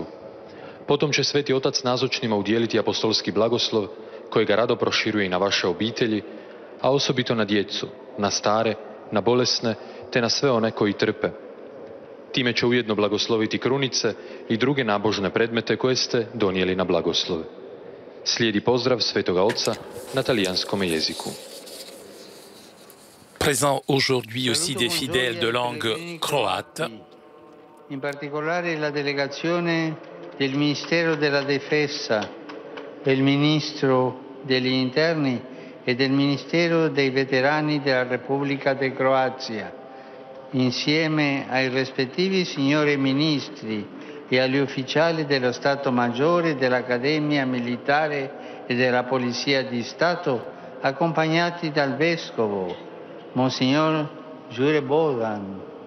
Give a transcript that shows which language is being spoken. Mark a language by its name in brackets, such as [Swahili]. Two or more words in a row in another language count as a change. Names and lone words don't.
[Croatian] Potom će Sveti Otac nazočnima udijeliti apostolski blagoslov kojega rado proširuje i na vaše obitelji, a osobito na djecu, na stare, na bolesne, te na sve one koji trpe. Time će ujedno blagosloviti krunice i druge nabožne predmete koje ste donijeli na blagoslov. Slijedi pozdrav Svetoga Oca na talijanskome jeziku. [French] Présent aujourd'hui aussi des fidèles de langue croate. [Italian] In particolare la delegazione del Ministero della Difesa, del Ministro degli Interni e del Ministero dei Veterani della Repubblica di Croazia, insieme ai rispettivi signori ministri e agli ufficiali dello Stato Maggiore, dell'Accademia Militare e della Polizia di Stato, accompagnati dal Vescovo, Monsignor Jure Bogan.